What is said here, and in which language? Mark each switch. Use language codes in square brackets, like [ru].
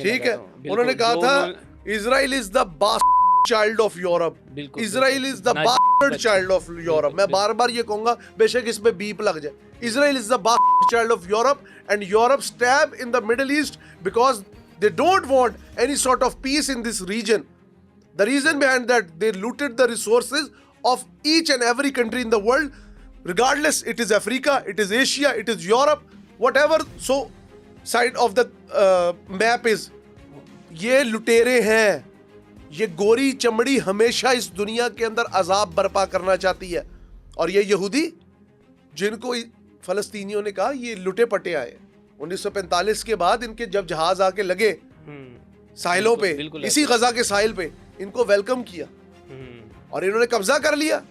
[hi] ठीक है, उन्होंने कहा था [en] Israel is the bastard child of Europe, Israel is the bastard child of Europe. [hi] मैं बार बार ये कहूंगा, बेशक इस पे बीप लग जाए, [en] Israel is the bastard child of Europe and Europe stab in the Middle East because they don't want any sort of peace in this region. The reason behind that, they looted the resources of each and every country in the world, regardless it is Africa, it is Asia, it is Europe, whatever so side of the map is. [hi] ये लुटेरे हैं, ये गोरी चमड़ी हमेशा इस दुनिया के अंदर अजाब बर्पा करना चाहती है। और ये यहूदी जिनको फलस्तीनियों ने कहा ये लुटे पटे आए, 1945 के बाद इनके जब जहाज आके लगे साहिलों पे, इसी गजा के साहिल पे, इनको वेलकम किया और इन्होंने कब्जा कर लिया।